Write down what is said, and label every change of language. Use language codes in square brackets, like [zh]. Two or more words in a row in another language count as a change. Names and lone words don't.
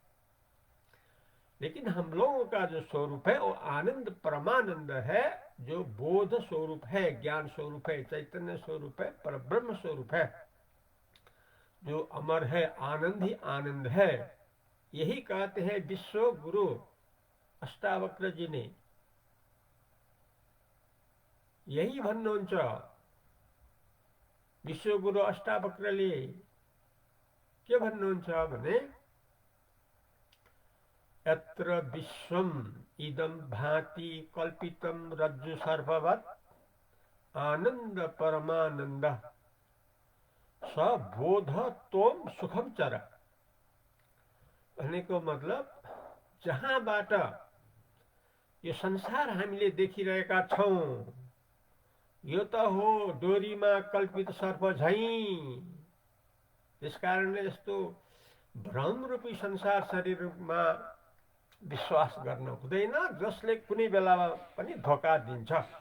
[hi] लेकिन हम लोगों का जो स्वरूप है वो आनंद परमानंद है, जो बोध स्वरूप है, ज्ञान स्वरूप है, चैतन्य स्वरूप है, परब्रह्म स्वरूप है, जो अमर है, आनंद ही आनंद है। यही कहते हैं विश्व गुरु अष्टावक्र जी ने। [ne] यही भन्नुहुन्छ विश्वगुरु अष्टावक्रले। के भन्नुहुन्छ भने [sa] यत्र विश्वम इदं भाति कल्पितम रज्जु सर्पवत् आनंद परमानंद स बोध तोम सुखम चर। [ne] भनेको मतलब जहाँबाट यो संसार हामीले देखिरहेका छौं, यो त हो डोरीमा कल्पित सर्प झैं। त्यसकारणले यस्तो भ्रमरूपी संसार शरीरमा विश्वास गर्न हुँदैन, जसले कुनै बेलामा पनि धोका दिन्छ।